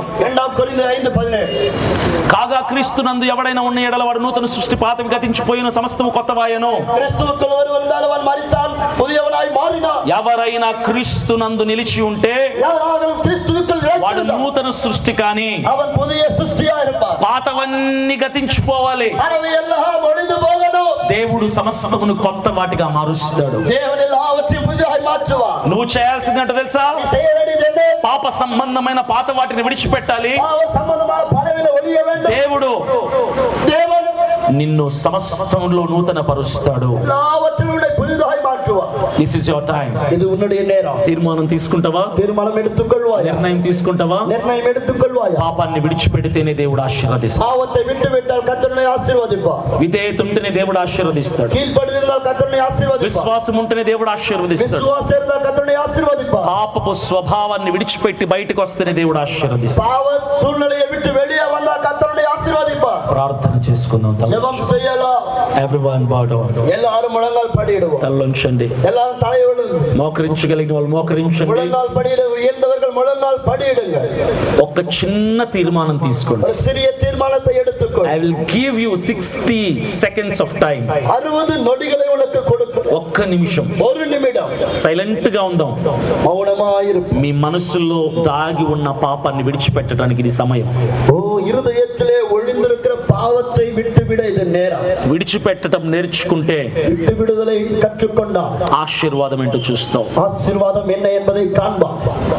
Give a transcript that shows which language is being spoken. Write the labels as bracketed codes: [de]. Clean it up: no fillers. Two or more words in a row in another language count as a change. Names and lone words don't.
[te] 2 కొరింథీ 5:17. కాగా క్రీస్తునందు ఎవడైనా ఉన్న ఎడల వాడు నూతన సృష్టి పాతవి గతించిపోయిన సమస్తము కొత్తవాయెను. [ta] క్రీస్తువుக்குள் ஒருவன் இருந்தால் அவன் மரித்தான் புதியவனாய் மாறினான். [te] ఎవరైనా క్రీస్తునందు నిలిచి ఉంటే [ta] யாராலும் கிறிஸ்துவுக்குள் [te] వాడు [ta] நிலைத்திருந்தால் [te] నూతన సృష్టి కానీ [ta] அவன் புதிய சிருஷ்டியாய் இருப்பான். [te] పాతవన్నీ గతించిపోవాలి. [ta] அவை எல்லாம் ஒழிந்து போகணும். [te] దేవుడు సమస్తమును కొత్త వాటిగా మారుస్తాడు. [ta] தேவன் எல்லாவற்றையும் புதிதாய் மாற்றுவார். [te] నువ్వు చేయాల్సింది ఏంటో తెలుసా? [ta] நீ செய்ய வேண்டியது என்ன? [te] పాప సంబంధమైన పాత వాటిని విడిచిపెట్టాలి. [ta] பாவ சம்பந்தமான பலவீனம் ஒழிய வேண்டும். [te] దేవుడు [ta] தேவன் [te] నిన్ను సమస్తంలో నూతన పరుస్తాడు. [ta] எல்லாவற்றையும் புதிதாய் மாற்றுவார். [en] This is your time. [ta] இது உன்னுடைய நேரம். [te] తీర్మానం తీసుకుంటావా? [ta] தீர்மானம் எடுத்துக்கொள்வாய். [te] నిర్ణయం తీసుకుంటావా? [ta] నిర్ణయం எடுத்துக்கொள்வாய். [te] పాపాన్ని విడిచిపెడితేనే దేవుడు ఆశీర్వదిస్తాడు. [ta] பாவத்தை விட்டுவிட்டால் கர்த்தர் உன்னை ஆசீர்வதிப்பார். [te] విధేయత ఉంటేనే దేవుడు ఆశీర్వదిస్తాడు. [ta] கீழ்ப்படிந்தால் கர்த்தர் உன்னை ஆசீர்வதிப்பார். [te] విశ్వాసం ఉంటేనే దేవుడు ఆశీర్వదిస్తాడు. [ta] விசுவாசம் இருந்தால் கர்த்தர் உன்னை ஆசீர்வதிப்பார். [te] పాపపు స్వభావాన్ని విడిచిపెట్టి బయటకు వస్తేనే దేవుడు ఆశీర్వదిస్తాడు. [ta] பாவ சூழ்நிலையை விட்டு வெளியே வந்தால் கர்த்தர் உன்னை ஆசீர்வதிப்பார். [te] ప్రార్థన చేసుకుందాం. [ta] ஜெபம் செய்யலாம். [en] Everyone bow down. [ta] எல்லாரும் முழங்கால் படியிடுவோம். [te] తలొంచండి. [ta] எல்லாரும் தலையோடு [te] మోకరించగలిగిన వాళ్ళు మోకరించండి. [ta] முழங்கால் படியிட உயர்ந்தவர்கள் முழங்கால் படியிடுங்க. [te] ఒక చిన్న తీర్మానం తీసుకోండి. [ta] ஒரு சிறிய தீர்மானத்தை எடுத்துக்கொள். [en] I will give you 60 seconds of time. [ta] 60 நொடிகளை உனக்கு கொடுக்கிறேன். [te] ఒక్క నిమిషం [ta] ஒரு நிமிடம் [te] సైలెంట్ గా ఉందాం. [ta] మౌనమాయిరుపు. [te] మీ మనసులో దాగి ఉన్న పాపాన్ని విడిచిపెట్టడానికి ఇది సమయం. [ta] ஓ இருதயத்திலே ஒளிந்திருக்கிற பாவத்தை விட்டுவிட இது நேரம். [te] విడిచిపెట్టడం నేర్చుకుంటే [ta] விட்டு விடுதலை கற்றுக்கொண்டால் [te] ఆశీర్వాదం ఏంటో చూస్తావు. [ta] ஆசீர்வாதம் என்ன என்பதை காண்பான்.